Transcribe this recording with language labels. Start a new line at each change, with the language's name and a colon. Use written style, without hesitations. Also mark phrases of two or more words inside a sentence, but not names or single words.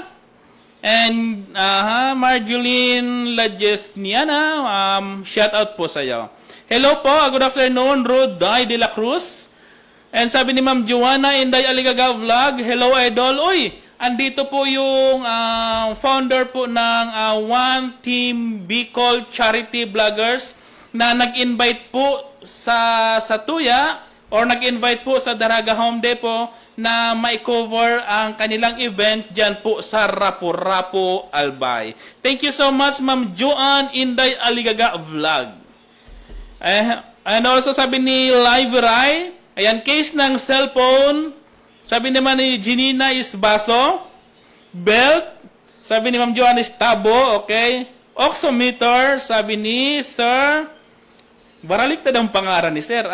Filipino: And, Marjoline Lajesniana,
English: shout out
Filipino: po sa iyo.
English: Hello po, good afternoon,
Filipino: Roday de la Cruz. And sabi ni Ma'am Joanna, Inday Aligaga Vlog,
English: hello idol.
Filipino: Uy, andito po yung founder po ng One Team Bicol Charity Vloggers. na nag-invite po sa Tuya or nag-invite po sa Daraga Home Depot na ma-cover ang kanilang event dyan po sa Rapu-Rapu, Albay.
English: Thank you so much, Ma'am Joanne Inday Aligaga Vlog. And also
Filipino: sabi ni Live Rai, ayan, case ng cellphone. Sabi naman ni Janina is baso. Belt, sabi ni Ma'am Joanne is tabo, okay. Oximeter, sabi ni Sir, baraliktad ang pangalan ni Sir.